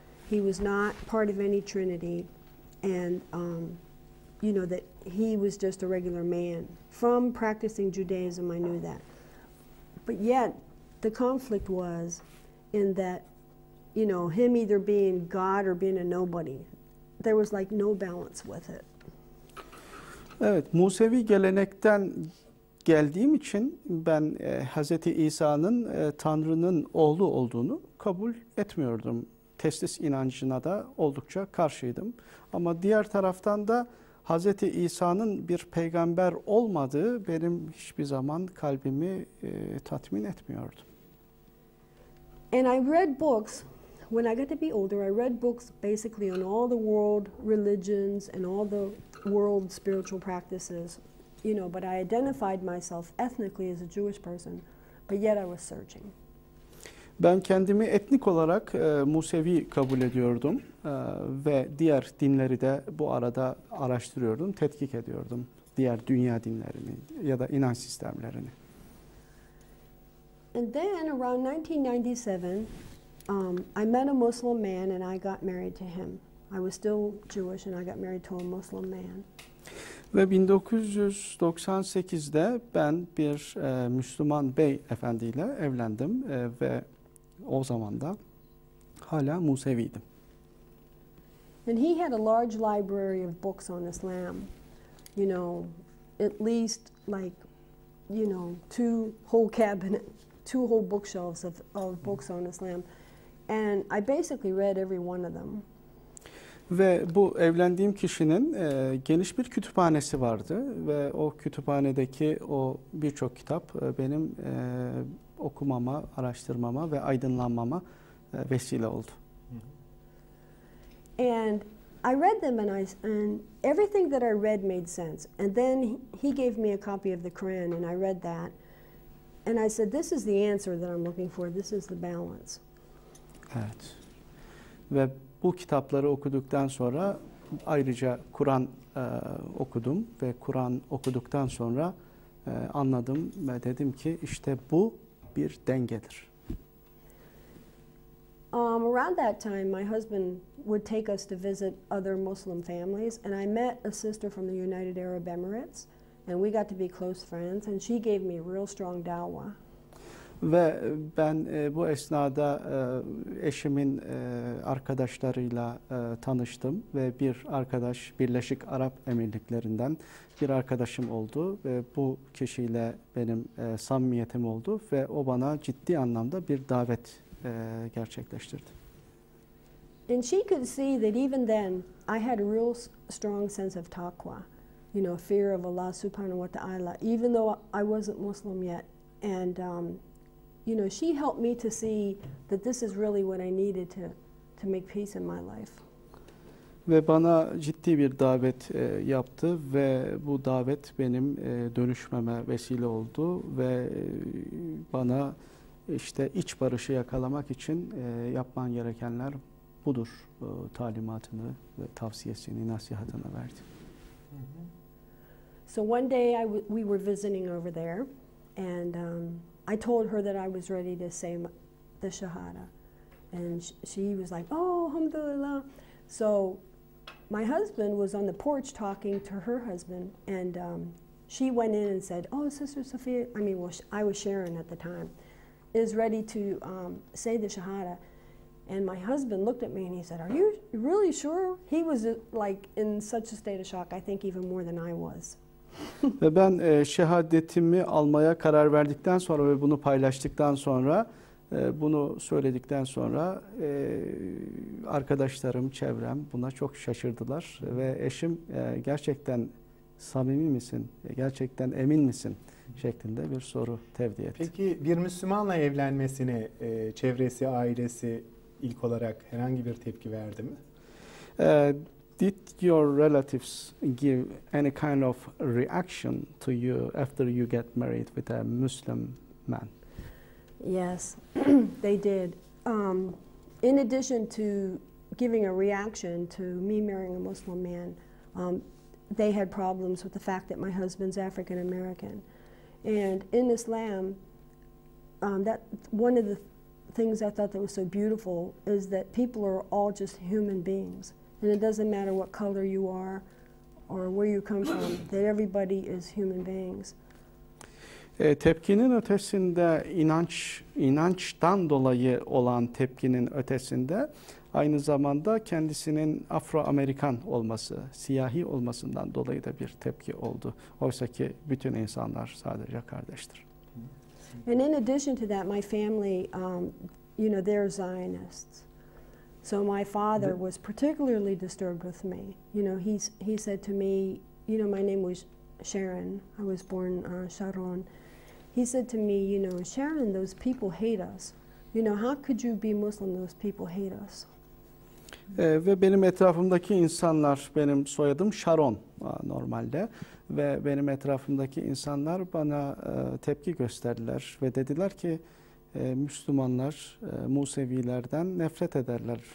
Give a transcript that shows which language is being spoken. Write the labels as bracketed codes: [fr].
[en] He was not part of any Trinity, and you know, that he was just a regular man. From practicing Judaism, I knew that. But yet, the conflict was in that, you know, him either being God or being a nobody. There was like no balance with it. [tr] Evet, Musevi gelenekten geldiğim için ben Hz. İsa'nın Tanrı'nın oğlu olduğunu kabul etmiyordum. Teslis inancına da oldukça karşıydım. Ama diğer taraftan da Hz. İsa'nın bir peygamber olmadığı benim hiçbir zaman kalbimi tatmin etmiyordu. [en] And I read books. When I got to be older, I read books basically on all the world religions and all the world spiritual practices, you know, but I identified myself ethnically as a Jewish person, but yet I was searching. [tr] Ben kendimi etnik olarak Musevi kabul ediyordum ve diğer dinleri de bu arada araştırıyordum, tetkik ediyordum. Diğer dünya dinlerini ya da inanç sistemlerini. [en] And then around 1997, I met a Muslim man and I got married to him. I was still Jewish and I got married to a Muslim man. [tr] Ve 1998'de ben bir Müslüman bey efendiyle evlendim ve o zaman da hala Museviydim. [en] And he had a large library of books on Islam, you know, at least like, you know, 2 whole cabinets two whole bookshelves of books on Islam. And I basically read every one of them. [tr] Ve bu evlendiğim kişinin geniş bir kütüphanesi vardı ve o kütüphanedeki o birçok kitap benim okumama, araştırmama ve aydınlanmama vesile oldu. [en] And I read them, and everything that I read made sense. And then he gave me a copy of the Quran, and I read that. And I said, this is the answer that I'm looking for. This is the balance. [tr] Evet. Ve bu kitapları okuduktan sonra ayrıca Kur'an okudum ve Kur'an okuduktan sonra anladım ve dedim ki işte bu bir dengedir. [en] Around that time, my husband would take us to visit other Muslim families, and I met a sister from the United Arab Emirates, and we got to be close friends, and she gave me a real strong dawah. [tr] Ve ben bu esnada eşimin arkadaşlarıyla tanıştım ve bir arkadaş Birleşik Arap Emirlikleri'nden bir arkadaşım oldu ve bu kişiyle benim samimiyetim oldu ve o bana ciddi anlamda bir davet gerçekleştirdi. [en] And she could see that even then I had a real strong sense of taqwa, you know, fear of Allah [ar] subhanahu wa ta'ala, [en] even though I wasn't Muslim yet. And you know, she helped me to see that this is really what I needed to make peace in my life. [tr] Ve bana ciddi bir davet yaptı ve bu davet benim dönüşmeme vesile oldu ve bana işte iç barışı yakalamak için yapman gerekenler budur talimatını ve tavsiyesini, nasihatını verdi. [en] So one day we were visiting over there, and I told her that I was ready to say the Shahada. And she was like, oh, alhamdulillah. So my husband was on the porch talking to her husband, and she went in and said, oh, Sister Sophia, I was Sharon at the time, is ready to say the Shahada. And my husband looked at me and he said, are you really sure? He was like in such a state of shock, I think even more than I was. [tr] Ve ben şehadetimi almaya karar verdikten sonra ve bunu paylaştıktan sonra, bunu söyledikten sonra arkadaşlarım, çevrem buna çok şaşırdılar. Ve eşim gerçekten samimi misin, gerçekten emin misin şeklinde bir soru tevdi etti. Peki bir Müslümanla evlenmesine çevresi, ailesi ilk olarak herhangi bir tepki verdi mi? [en] Did your relatives give any kind of reaction to you after you get married with a Muslim man? Yes, they did. In addition to giving a reaction to me marrying a Muslim man, they had problems with the fact that my husband's African American. And in Islam, that one of the things I thought that was so beautiful is that people are all just human beings. And it doesn't matter what color you are or where you come from, that everybody is human beings. [tr] Tepkinin ötesinde inançtan dolayı olan tepkinin ötesinde aynı zamanda kendisinin Afro-Amerikan olması, siyahi olmasından dolayı da bir tepki oldu. Oysa ki bütün insanlar sadece kardeştir. [en] And in addition to that, my family, you know, they're Zionists. So my father was particularly disturbed with me. You know, he said to me, you know, my name was Sharon. I was born Sharon. He said to me, you know, Sharon, those people hate us. You know, how could you be Muslim? Those people hate us. [tr] Ve benim etrafımdaki insanlar, benim soyadım Sharon normalde ve benim etrafımdaki insanlar bana tepki gösterdiler ve dediler ki Müslümanlar Musevilerden nefret ederler.